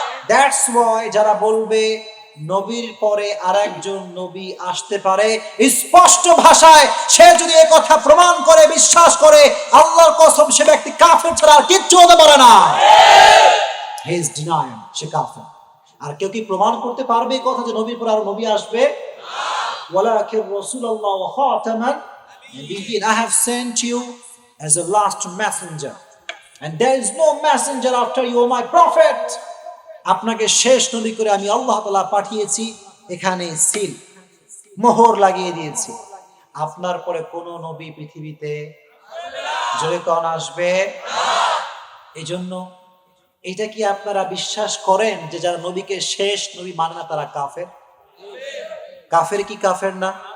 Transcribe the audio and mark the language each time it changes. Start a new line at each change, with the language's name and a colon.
English: that's why
Bangla: যারা বলবে নবীর পরে আরেকজন নবী আসতে পারে, স্পষ্ট ভাষায় সে যদি এই কথা প্রমাণ করে, বিশ্বাস করে, আল্লাহর কসম সে ব্যক্তি কাফের ছাড়া আর কিচ্ছু হতে পারে না।
English: he is denying,
Bangla: সে কাফের। আর কেউ কি প্রমাণ করতে পারবে এই কথা যে নবীর পরে আর নবী আসবে?
Arabic: ওয়ালাকিন রাসূলুল্লাহ ওয়া খাতামান নাবিয়্যিন,
English: I have sent you as a last messenger and there is no messenger after you, my prophet.
Bangla: আপনাকে শেষ নবী করে আমি আল্লাহ তাআলা পাঠিয়েছি, এখানে সিল মোহর লাগিয়ে দিয়েছি, আপনার পরে কোন নবী পৃথিবীতে জোরে কোন আসবে? এই জন্য এটা কি আপনারা বিশ্বাস করেন যে যারা নবীকে শেষ নবী মানে না তারা কাফের? কাফের কি কাফের না?